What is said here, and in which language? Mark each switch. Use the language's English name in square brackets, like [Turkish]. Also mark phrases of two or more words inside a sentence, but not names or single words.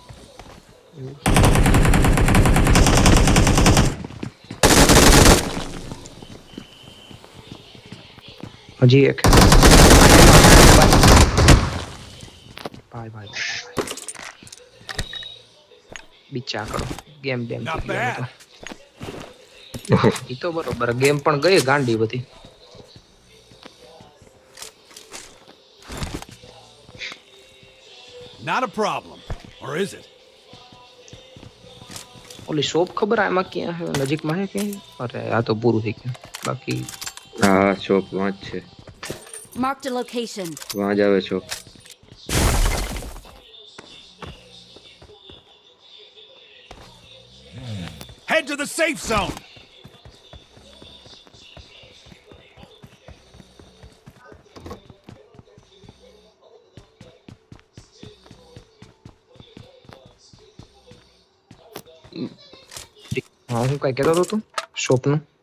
[Gujarati] હજી એક ભાઈ બિચા કરો ગેમ [English] Not bad. [Gujarati] ઈ તો બરોબર ગેમ પણ ગઈ ગાંડી બધી. [English] Not a problem. Or is it? [Gujarati] ઓલી શોપ ખબર આમાં ક્યાં હે નજીકમાં હે ક્યાં? અરે આ તો પૂરું થઈ ગયું. બાકી હા શોપ વાં જ છે. [English] Marked a location. [Gujarati] વાં જ આવે શોપ. [English] Head to the safe zone. [Gujarati] હા હું કઈ કહેતો હતો તું શોપનું.